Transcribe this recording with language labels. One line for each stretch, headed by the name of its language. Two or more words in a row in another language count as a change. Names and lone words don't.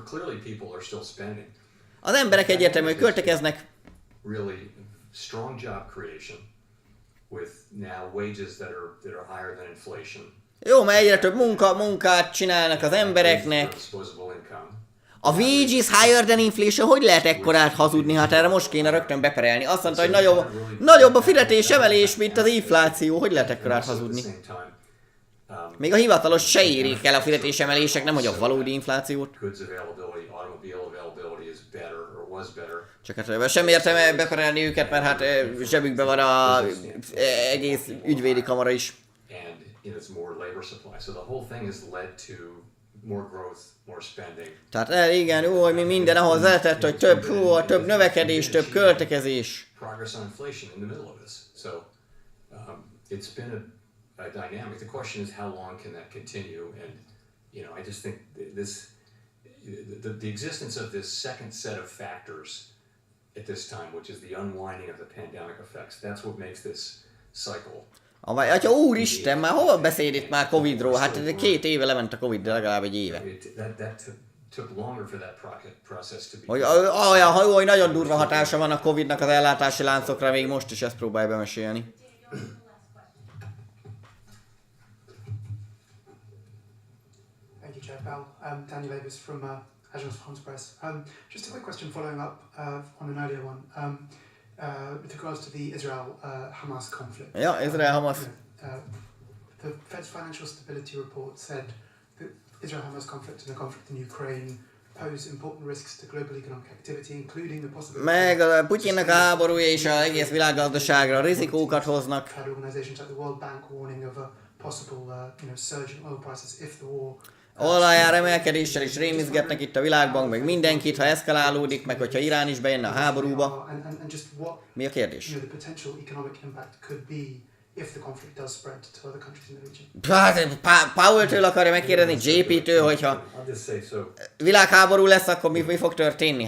Hungarian: Az emberek egyértelműen költekeznek. Jó, mert egyre több munkát csinálnak az embereknek.
English: A wages higher than inflation,
Hungarian: hogy lehet ekkorát hazudni? Hát erre most kéne rögtön beperelni. Azt mondta, hogy nagyobb a fizetés emelés, mint az infláció. Hogy lehet ekkorát hazudni? Még a hivatalos se érik el a fizetésemelések, nem hogy a valódi inflációt. Csak hát sem értem beperelni őket, mert hát zsebükben van az egész ügyvédi kamara is. Tehát igen, hogy mi minden ahhoz vezetett, hogy több növekedés, több költekezés.
English: A dynamic. The question is how long can that continue? And I just think the existence of this second set of factors at this time, which is the unwinding of the pandemic effects, that's what makes this cycle.
Hungarian: Atya úristen, már hol beszél itt már Covidról? Hát 2 éve lement a Covid, de legalább egy éve. Hogy nagyon durva hatása van a Covidnak az ellátási láncokra, még most is ezt próbálja bemesélni.
English: Daniel Davis from Agence France-Presse. Just a quick question following up on an earlier one. With regards to the Israel-Hamas conflict. Yeah, Israel-Hamas. The Fed's Financial Stability Report said that Israel-Hamas conflict and the conflict in Ukraine pose important risks to global economic activity, including the possibility.
Hungarian: Meg a Putyinnak a háborúja és az egész világgazdaságra rizikókat hoznak.
English: Had organizations like the World Bank warning of a possible, surge in oil prices if the war.
Hungarian: Olajár emelkedéssel is rémizgetnek itt a világban, meg mindenkit, ha eszkalálódik, meg hogyha Irán is bejönne a háborúba. Mi a kérdés? Powell-től akarja megkérdezni, JP-től, hogyha világháború lesz, akkor mi fog történni?